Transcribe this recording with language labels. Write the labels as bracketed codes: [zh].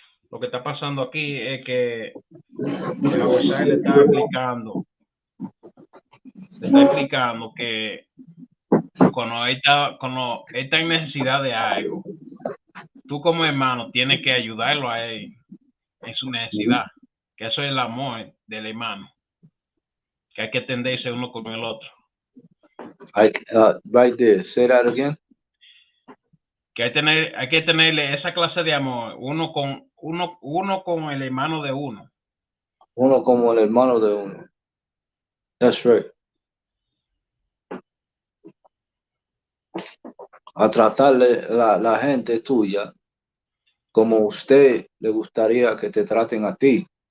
[es] Lo que está pasando aquí es que Yahweh le está explicando que cuando él está en necesidad de algo, tú como hermano tienes que ayudarlo a él en su necesidad, que eso es el amor del hermano, que hay que tenderse uno con el otro. [en] Right there, say that again. [es] Que hay que tenerle esa clase de amor, uno con el hermano de uno. Uno como el hermano de uno. [en] That's right. [es] A tratarle la gente tuya como usted le gustaría que te traten a ti.